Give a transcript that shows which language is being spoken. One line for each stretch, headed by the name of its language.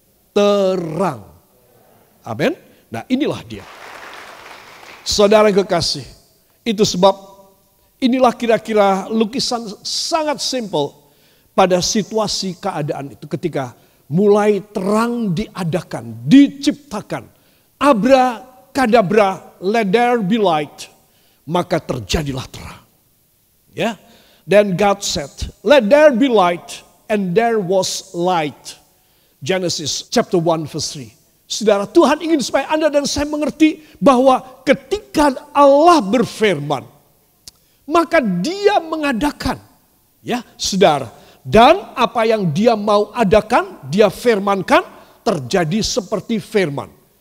Indonesian: Terang. Amin. Nah inilah dia. Saudara yang kekasih. Itu sebab inilah kira-kira lukisan sangat simple pada situasi keadaan itu. Ketika mulai terang diadakan, diciptakan.
English: Abrakadabra, let there be light.
Indonesian: Maka terjadilah terang. Ya.
English: Then God said, let there be light, and there was light. Genesis chapter 1 verse 3.
Indonesian: Saudara, Tuhan ingin supaya Anda dan saya mengerti bahwa ketika Allah berfirman, maka Dia mengadakan, ya, saudara. Dan apa yang Dia mau adakan, Dia firmankan, terjadi seperti firman.